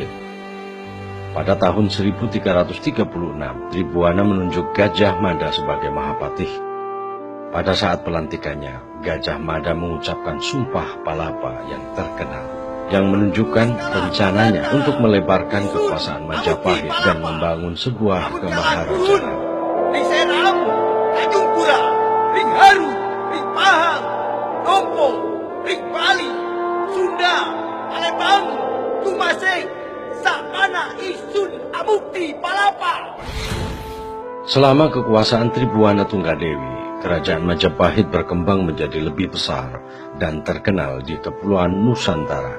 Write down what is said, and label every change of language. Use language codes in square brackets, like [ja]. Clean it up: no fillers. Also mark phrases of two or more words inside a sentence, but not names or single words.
[id] Pada tahun 1336, Tribuana menunjuk Gajah Mada sebagai Mahapatih. Pada saat pelantikannya, Gajah Mada mengucapkan Sumpah Palapa yang terkenal, yang menunjukkan rencananya untuk melebarkan kekuasaan Majapahit dan membangun sebuah kemaharajaan. [kaw] Ring Seram, Tanjung Pura, Ring Haru, Ring Pahang, Tompo, Ring Bali, Sunda, Palembang, Tumaseng, Sakana Isun Amukti Palapa. [id] Selama kekuasaan Tribuana Tunggadewi, kerajaan Majapahit berkembang menjadi lebih besar dan terkenal di Kepulauan Nusantara.